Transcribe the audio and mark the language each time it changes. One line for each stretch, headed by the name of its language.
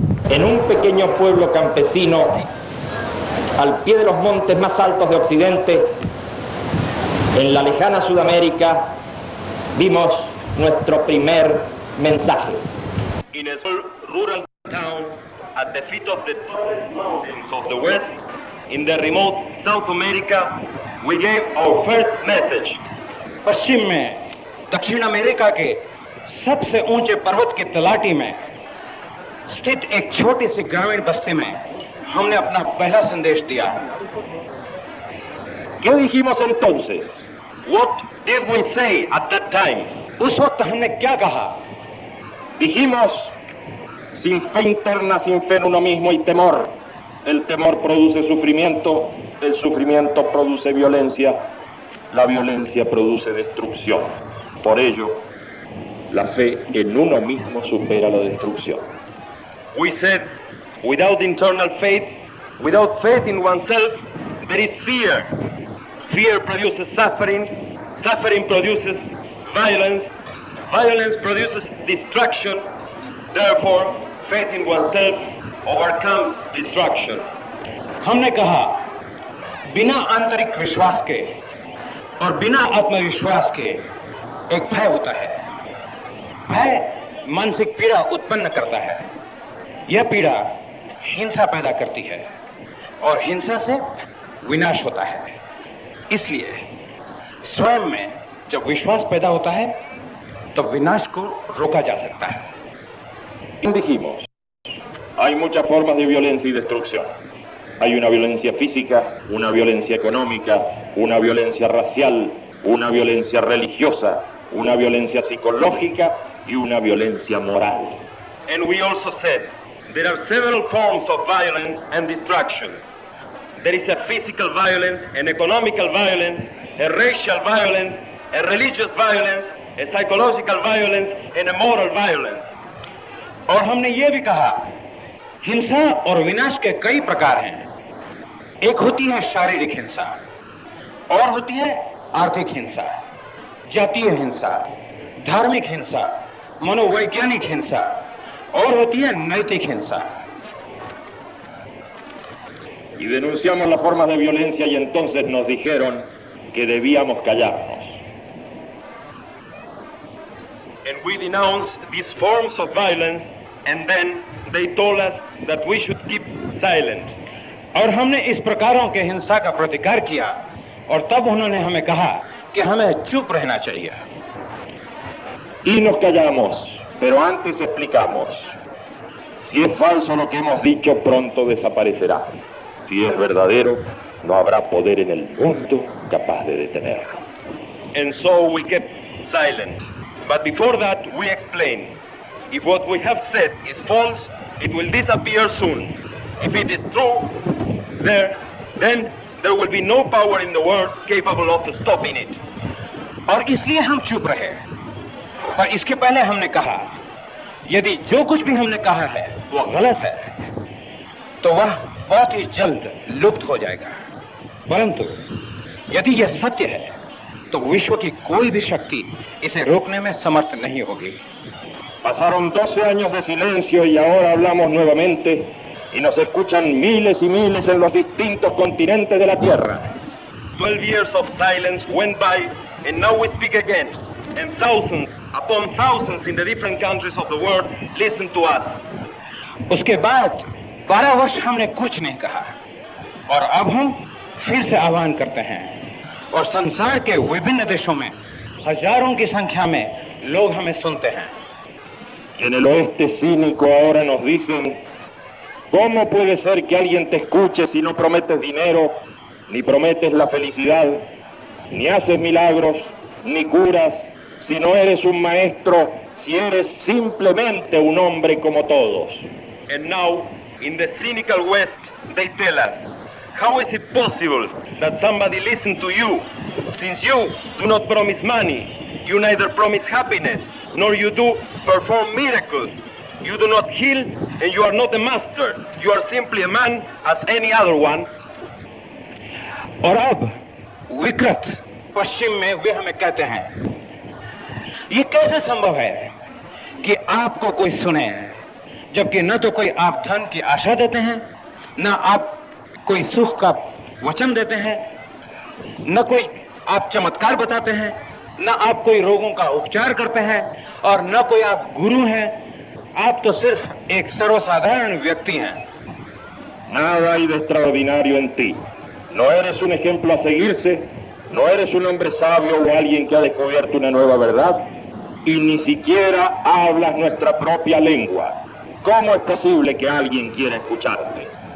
Spanish: en un pequeño pueblo campesino al pie de los montes más altos de Occidente, en la lejana Sudamérica, vimos nuestro primer mensaje.
English: In a rural town at the feet of the tallest mountains of the West, in the remote South America, we gave our first message.
Hindi: पश्चिम में दक्षिण America के सबसे ऊंचे पर्वत की तलाटी में स्थित एक छोटी सी ग्रामीण बस्ती में हमने अपना पहला संदेश दिया।
Spanish: ¿Qué dijimos entonces?
English: What did we say at that time?
Hindi: उस वक्त हमने क्या कहा?
Spanish: Dijimos, sin fe interna, sin fe en uno mismo y temor. El temor produce sufrimiento, el sufrimiento produce violencia, la violencia produce destrucción. Por ello, la fe en uno mismo supera la destrucción.
English: We said, without internal faith, without faith in oneself, there is fear. Fear produces suffering, suffering produces violence, violence produces destruction. Therefore, faith in oneself overcomes destruction.
Hindi: हमने कहा, बिना आंतरिक विश्वास के और बिना आत्मविश्वास के एक भय होता है। भय मानसिक पीड़ा उत्पन्न करता है। यह पीड़ा हिंसा पैदा करती है और हिंसा से विनाश होता है। इसलिए स्वयं में जब विश्वास पैदा होता है तो विनाश को रोका जा सकता है।
Spanish: Dijimos, hay muchas formas de violencia y destrucción. Hay una violencia física, una violencia económica, una violencia racial, una violencia religiosa, una violencia psicológica y una violencia moral.
English: And we also said there are several forms of violence and destruction. There is a physical violence, an economical violence, a racial violence, a religious violence, a psychological violence, and a moral violence.
Hindi: और हमने ये भी कहा, हिंसा और विनाश के कई प्रकार हैं। एक होती है शारीरिक हिंसा, और होती है आर्थिक हिंसा, जातीय हिंसा, धार्मिक हिंसा, मनोवैज्ञानिक हिंसा, और होती है नैतिक हिंसा।
Spanish: Y denunciamos las formas de violencia y entonces nos dijeron que debíamos callarnos.
English: And we denounced these forms of violence and then they told us that we should keep silent.
Hindi: और हमने इस प्रकारों के हिंसा का प्रतिकार किया और तब उन्होंने हमें कहा कि हमें चुप रहना चाहिए।
Spanish: Y nos callamos, pero antes explicamos. Si es falso lo que hemos dicho, pronto desaparecerá. Si es verdadero, no habrá poder en el mundo capaz de detenerlo.
English: And so we kept silent. But before that, we explained. If what we have said is false, it will disappear soon. If it is true, then there will be no power in the world capable of stopping it.
Hindi: और इसलिए हम चुप रहे। पर इसके पहले हमने कहा, यदि जो कुछ भी हमने कहा है वो गलत है, तो वह बहुत ही जल्द लुप्त हो जाएगा। परंतु यदि यह सत्य है, तो विश्व की कोई भी शक्ति इसे रोकने में समर्थ नहीं होगी।
Spanish: Pasaron 12 años de silencio y ahora hablamos nuevamente y nos escuchan miles y miles en los distintos continentes de la Tierra.
English: 12 years of silence went by and now we speak again. And thousands upon thousands in the different countries of the world listen to us.
Hindi: उसके बाद 12 वर्ष हमने कुछ नहीं कहा और अब हम फिर से आह्वान करते हैं और संसार के विभिन्न देशों में हजारों की संख्या में लोग हमें सुनते हैं।
Spanish: En el oeste cínico ahora nos dicen, ¿cómo puede ser que alguien te escuche si no prometes dinero, ni prometes la felicidad, ni haces milagros, ni curas, si no eres un maestro, si eres simplemente un hombre como todos?
English: And now, in the cynical West, they tell us, how is it possible that somebody listens to you, since you do not promise money, you neither promise happiness, nor you do perform miracles. You do not heal, and you are not a master. You are simply a man as any other one.
Hindi: और अब विकृत पश्चिम में वे हमें कहते हैं, ये कैसे संभव है कि आपको कोई सुने, जबकि न तो कोई आप धन की आशा देते हैं, न आप कोई सुख का वचन देते हैं, न कोई आप चमत्कार बताते हैं, न आप कोई रोगों का उपचार करते हैं, और न कोई आप गुरु हैं। आप तो सिर्फ एक सर्वसाधारण व्यक्ति हैं।
Spanish: Nada hay de extraordinario en ti. No eres un ejemplo a seguirse, no eres un hombre sabio o alguien que ha descubierto una nueva verdad, y ni siquiera hablas nuestra propia lengua. ¿Cómo es posible que alguien quiera escucharte?